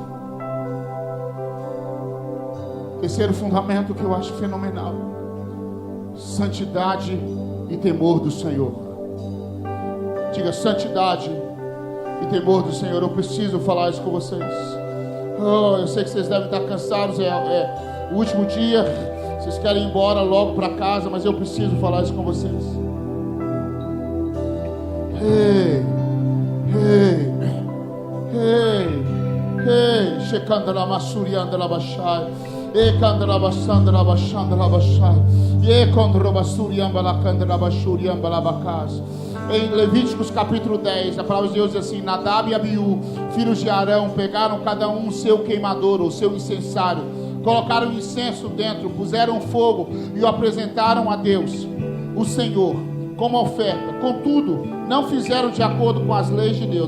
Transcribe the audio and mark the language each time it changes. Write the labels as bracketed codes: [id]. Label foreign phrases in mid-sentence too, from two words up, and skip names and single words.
[pt] Terceiro fundamento que eu acho fenomenal: santidade e temor do Senhor. Diga: santidade e temor do Senhor. Eu preciso falar isso com vocês. Eu sei que vocês devem estar cansados, é o último dia, vocês querem ir embora logo para casa, mas eu preciso falar isso com vocês. Hey, hey, hey, hey, checandra masuriandra bashai, e candra basandra bashandra bashai, e condra basuriambala candra basuriambala bacas. Em Levíticos capítulo 10, a palavra de Deus diz assim: Nadab e Abiú, filhos de Arão, pegaram cada um o seu queimador, o seu incensário, colocaram incenso dentro, puseram fogo e o apresentaram a Deus, o Senhor, como oferta. Contudo, não fizeram de acordo com as leis de Deus.